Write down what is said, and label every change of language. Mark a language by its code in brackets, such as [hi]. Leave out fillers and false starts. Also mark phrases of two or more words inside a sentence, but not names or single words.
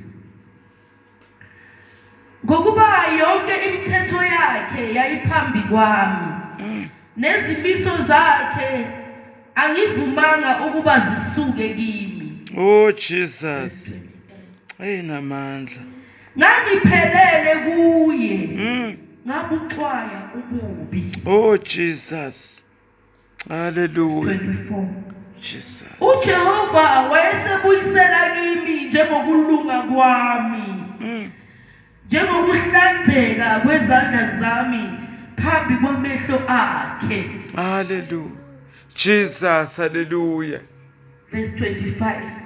[zu] Ngokuba yonke imithetho yakhe yayiphambi kwami, nezimiso zakhe angivumanga ukuba zisuke kimi. [en] Oh, Jesus. Hey, namandla. [zu] Ngangiphelele kuye, ngabuxwaya ububi. [en] Oh, Jesus. Hallelujah. 24. Jesus. [zu] uJehova wayesebuyisela kimi njengokulunga kwami, njengokuhlanzeka kwezandla zami phambi kwamehlo akhe. [en] Hallelujah. Jesus, hallelujah. Verse 25.